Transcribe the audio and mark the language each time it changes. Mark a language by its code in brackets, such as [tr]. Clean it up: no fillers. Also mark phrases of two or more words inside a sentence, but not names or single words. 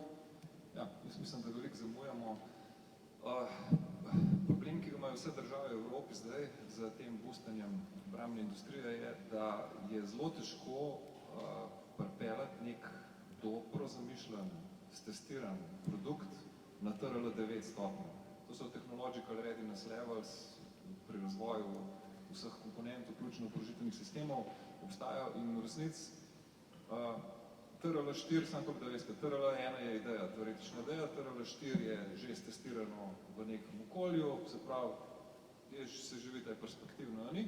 [sl] Ja, jaz mislim, da veliko zamujamo. Problem, ki ga imajo vse države v Evropi zdaj z tem boostanjem obrambne industrije, je, da je zelo težko pripeljati nek dobro zamišljen, stestiran produkt na TRL 9 stopnjo. To so [en] technological readiness levels [sl] pri razvoju vseh komponentov, vključno oborožitvenih sistemov, obstajajo in v resnici TRL 4, samo tako da veste, TRL 1 je ideja, teoretična ideja, TRL 4 je že stestirano v nekem okolju, se pravi, se živi ta perspektivno, ni?